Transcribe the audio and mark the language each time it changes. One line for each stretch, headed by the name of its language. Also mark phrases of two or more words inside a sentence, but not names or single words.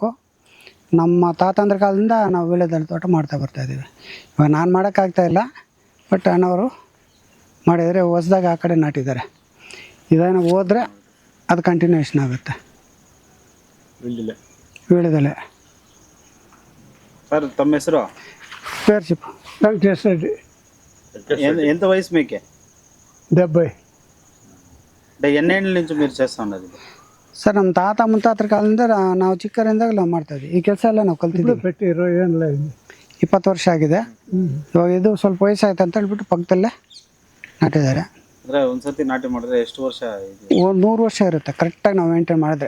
Kannada: ನಮ್ಮ ತಾತಂದ್ರ ಕಾಲದಿಂದ ನಾವು ವೀಳ್ಯದೆಲೆ ತೋಟ ಮಾಡ್ತಾ ಬರ್ತಾಯಿದ್ದೀವಿ. ಇವಾಗ ನಾನು ಮಾಡೋಕ್ಕಾಗ್ತಾಯಿಲ್ಲ, ಬಟ್ ಅಣ್ಣವರು ಮಾಡಿದರೆ ಹೊಸ್ದಾಗಿ ಆ ಕಡೆ ನಾಟಿದ್ದಾರೆ. ಇದನ್ನು ಹೋದರೆ ಅದು ಕಂಟಿನ್ಯೂಷನ್ ಆಗುತ್ತೆ. ವೀಳ್ಯದೆಲೆ. ಸರ್ ತಮ್ಮ ಹೆಸರು?
Telugu: పేర్చిప్ ವೆಂಕಟೇಶ್ రెడ్డి. ఎంత వయసు మీకే? 70. అంటే ఎన్నేళ్ళ నుంచి మీరు చేస్తూ ఉన్నది?
Kannada: ಸರ್, ನಮ್ಮ ತಾತ ಮುತ್ತಾತರ ಕಾಲದಿಂದ ನಾವು ಚಿಕ್ಕವರಿಂದಾಗ ನಾವು ಮಾಡ್ತಾಯಿದ್ವಿ. ಈ ಕೆಲಸ ಎಲ್ಲ ನಾವು ಕಲ್ತಿದ್ದೀವಿ.
Telugu: పెట్టి
Kannada: 20 ವರ್ಷ ಆಗಿದೆ. ಇವಾಗ ಇದು ಸ್ವಲ್ಪ ವಯಸ್ಸಾಯ್ತು ಅಂತ ಹೇಳ್ಬಿಟ್ಟು ಪಕ್ಕದಲ್ಲೇ ನಾಟಿದ್ದಾರೆ. ಅಂದರೆ ಒಂದ್ಸತಿ ನಾಟಿ ಮಾಡಿದ್ರೆ ಎಷ್ಟು ವರ್ಷ? 100 ವರ್ಷ ಇರುತ್ತೆ ಕರೆಕ್ಟಾಗಿ ನಾವು ಮೇಂಟೈನ್ ಮಾಡಿದ್ರೆ.